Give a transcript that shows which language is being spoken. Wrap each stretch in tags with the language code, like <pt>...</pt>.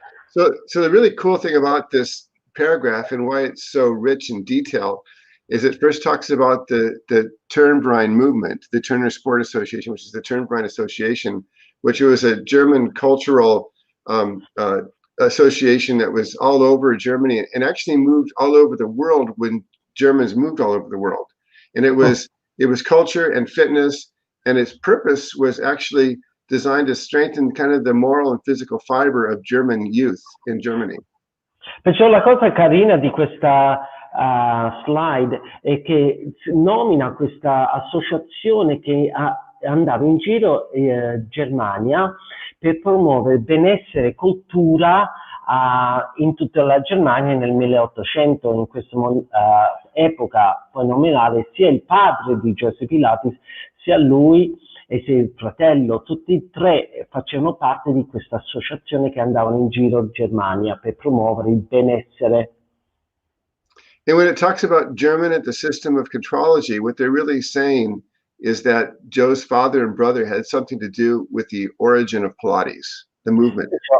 <en>So the really cool thing about this paragraph and why it's so rich in detail is it first talks about the Turnverein movement, the Turner Sport Association, which is the Turnverein Association, which was a German cultural association that was all over Germany and actually moved all over the world when Germans moved all over the world. And it was culture and fitness, and its purpose was actually designed to strengthen kind of the moral and physical fiber of German youth in Germany.</en> <it>Perciò la cosa carina di questa slide è che nomina questa associazione che andava in giro in Germania per promuovere benessere e cultura in tutta la Germania nel 1800, in questa epoca fenomenale. Sia il padre di Joseph Pilates, sia lui e sia il fratello, tutti e tre facevano parte di questa associazione che andavano in giro in Germania per promuovere il benessere.</it> <en>And when it talks about German at the system of contrology, what they're really saying is that Joe's father and brother had something to do with the origin of Pilates, the movement.</en>